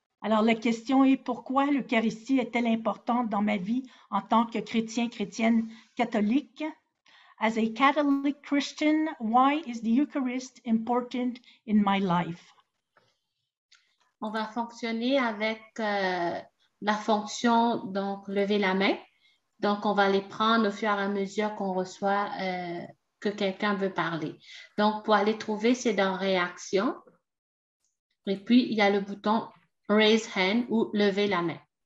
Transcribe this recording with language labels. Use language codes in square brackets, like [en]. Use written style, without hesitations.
[fr] Alors, la question est pourquoi l'Eucharistie est-elle importante dans ma vie en tant que chrétienne catholique? [en] As a Catholic Christian, why is the Eucharist important in my life? [fr] On va fonctionner avec la fonction, donc, lever la main. Donc, on va les prendre au fur et à mesure qu'on reçoit que quelqu'un veut parler. Donc, pour aller trouver, c'est dans réaction. Et puis, il y a le bouton raise hand ou lever la main.